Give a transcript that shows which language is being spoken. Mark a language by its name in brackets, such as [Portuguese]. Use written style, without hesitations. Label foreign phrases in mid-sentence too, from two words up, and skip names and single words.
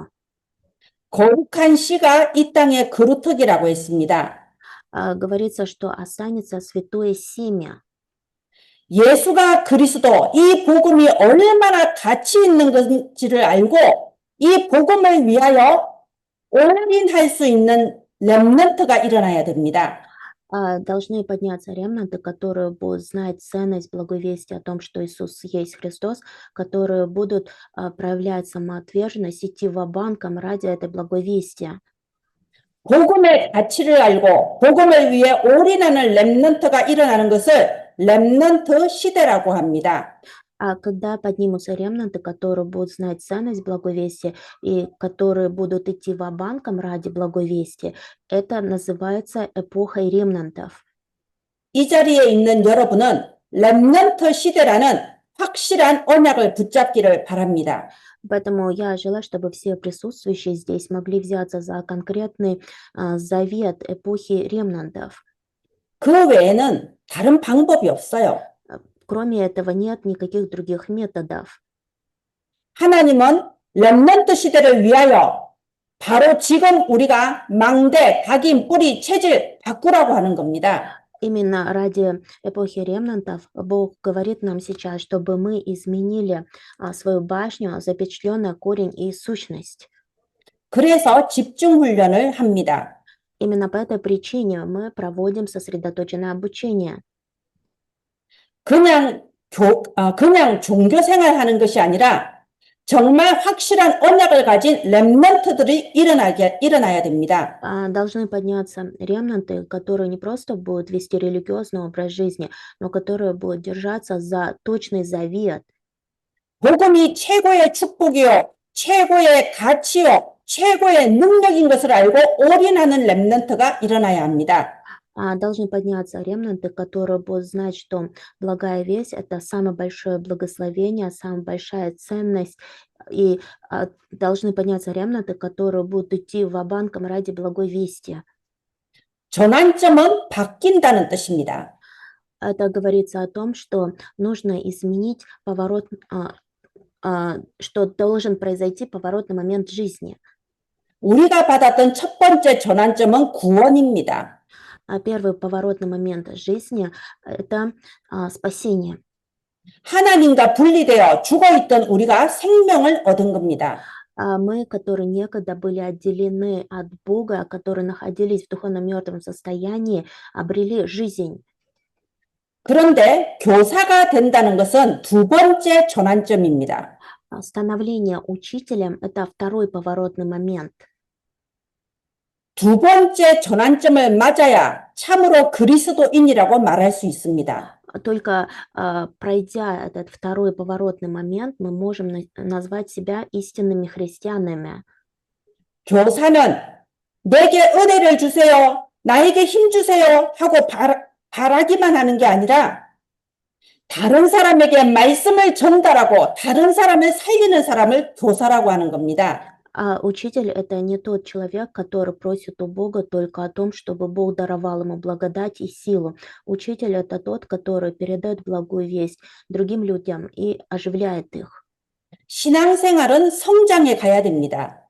[Korean] 거룩한 씨가 이 땅의 그루터기라고 했습니다. [Russian] Говорится, что останется святое семя. [Korean] 예수가 그리스도, 이 복음이 얼마나 가치 있는 건지를 알고 이 복음을 위하여 올인할 수 있는 렘넌트가 일어나야 됩니다. [Russian] Должны подняться ремнанты, которые будут знать ценность благой вести о том, что Иисус есть Христос, которые будут проявлять самоотверженность, идти ва-банком ради этой благой вести. [Korean] 복음의 가치를 알고 복음을 위해 올인하는 렘넌트가 일어나는 것을 렘넌트 시대라고 합니다. [Russian] А когда поднимутся ремнанты, которые будут знать ценность благой вести и которые будут идти ва-банком ради благой вести, это называется эпохой ремнантов. [Korean] 이 자리에 있는 여러분은 렘넌트 시대라는 확실한 언약을 붙잡기를 바랍니다. [Russian] Поэтому я желаю, чтобы все присутствующие здесь могли взяться за конкретный завет эпохи ремнантов. [Korean] 그 외에는 다른 방법이 없어요. [Russian] Кроме этого нет никаких других методов. [Korean] 하나님은 렘넌트 시대를 위하여 바로 지금 우리가 망대, 각인, 뿌리, 체질 바꾸라고 하는 겁니다. [Russian] Именно ради эпохи ремнантов Бог говорит нам сейчас, чтобы мы изменили свою башню, запечатленный корень и сущность. [Korean] 그래서 집중 훈련을 합니다. [Russian] Именно по этой причине мы проводим сосредоточенное обучение. [Korean] 그냥 종교 생활하는 것이 아니라 정말 확실한 언약을 가진 렘넌트들이 일어나야 됩니다. [Russian] Должны подняться ремнанты, которые не просто будут вести религиозный образ жизни, но которые будут держаться за точный завет. [Korean] 복음이 최고의 축복이요, 최고의 가치요, 최고의 능력인 것을 알고 올인하는 렘넌트가 일어나야 합니다. [Russian] Должны подняться ремнанты, которые будут знать, что благая весть – это самое большое благословение, самая большая ценность. И должны подняться ремнанты, которые будут идти ва-банком ради благой вести. [Korean] 전환점은 바뀐다는 뜻입니다. [Russian] Это говорится о том, что нужно изменить поворот, что должен произойти поворотный момент жизни. [Korean] 우리가 받았던 첫 번째 전환점은 구원입니다. [Russian] Первый поворотный момент жизни – это спасение. [Korean] 하나님과 분리되어 죽어있던 우리가 생명을 얻은 겁니다. [Russian] Мы, которые некогда были отделены от Бога, которые находились в духовно мертвом состоянии, обрели жизнь. [Korean] 그런데 교사가 된다는 것은 두 번째 전환점입니다. [Russian] Становление учителем – это второй поворотный момент. [Korean] 두 번째 전환점을 맞아야 참으로 그리스도인이라고 말할 수 있습니다. [Russian] Только пройдя этот второй поворотный момент, мы можем назвать себя истинными христианами. [Korean] 교사는 내게 은혜를 주세요, 나에게 힘 주세요 하고 바라기만 하는 게 아니라 다른 사람에게 말씀을 전달하고 다른 사람을 살리는 사람을 교사라고 하는 겁니다. [Russian] Учитель – это не тот человек, который просит у Бога только о том, чтобы Бог даровал ему благодать и силу. Учитель – это тот, который передает благую весть другим людям и оживляет их. [Korean] 신앙생활은 성장해 가야 됩니다.